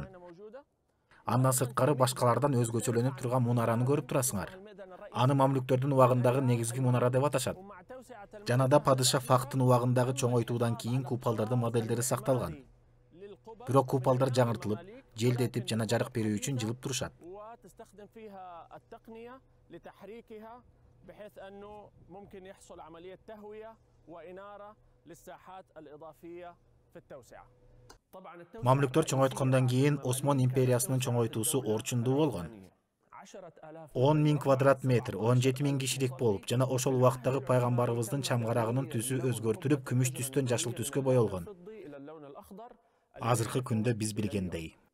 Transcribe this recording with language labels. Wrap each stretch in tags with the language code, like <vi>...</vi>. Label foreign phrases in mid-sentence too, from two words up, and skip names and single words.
<ky>Андан сырткары башкалардан өзгөчөлөнүп турган мунараны көрүп турасыңар. Аны мамлюктөрдүн убагындагы негизги мунара деп аташат. Жанада падыша Фахтын убагындагы чоңойтуудан кийин купалдардын моделдери сакталган. Бирок купалдар жаңыртылып, желдетип жана жарык берүү үчүн жылып турушат.</ky> <ar>بحيث أنه ممكن يحصل عملية تهوية وإنارة للساحات الإضافية في التوسعة.</ar> <ky>Мамлюктөр чоңойткондон кийин Осман империясынын чоңойтуусу орчундуу болгон. 10.000 квадрат метр, 17.000 кишилик болуп, жана ошол убактагы пайгамбарыбыздын чамгарагынын түсү өзгөртүлүп, күмүш түстөн жашыл түскө боелгон. Азыркы күндө биз билгендей.</ky>